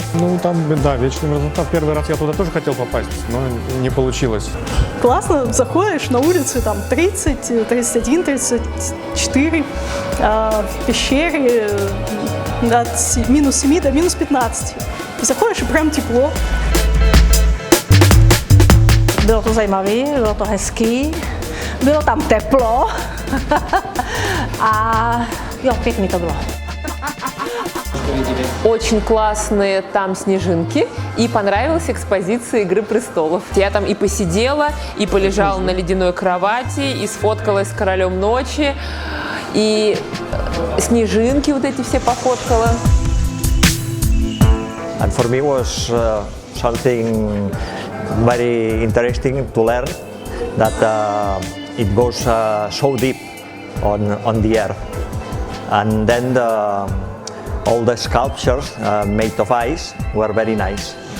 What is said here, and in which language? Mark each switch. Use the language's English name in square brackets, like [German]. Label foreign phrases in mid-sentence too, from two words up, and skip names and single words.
[Russian] Ну, там, да, вечная мерзлота. Первый раз я туда тоже хотел попасть, но не получилось. Классно, заходишь на улице, там 30, 31, 34, а в пещере от минус 7 до минус 15. И заходишь, и прям тепло. [Czech] Bylo to zajímavé, bylo to hezký, bylo tam teplo a jo, pěkný to bylo. [Russian] Очень классные там снежинки, и понравилась экспозиция «Игры престолов». Я там и посидела, и полежала на ледяной кровати, и сфоткалась с королем ночи, и снежинки вот эти все пофоткала. [English] And for me was something very interesting to learn that it goes so deep on the earth. And then all the sculptures made of ice were very nice.